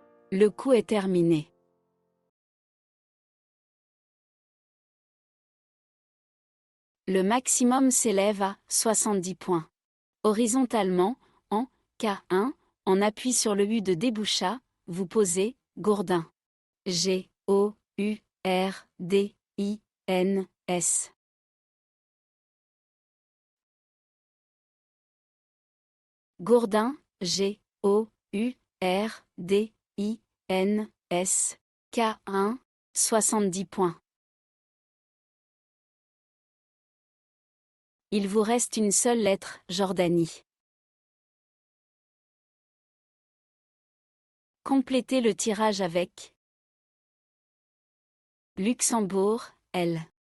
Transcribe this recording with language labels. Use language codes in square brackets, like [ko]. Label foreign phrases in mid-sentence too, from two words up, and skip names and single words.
[fr] Le coup est terminé. Le maximum s'élève à 70 points. Horizontalement, en K1, on appuie sur le U de déboucha, vous posez Gourdin. G-O-U-R-D-I-N-S. Gourdin, G-O-U-R-D-I-N-S. K1, 70 points. Il vous reste une seule lettre, Jordanie. Complétez le tirage avec Luxembourg, L.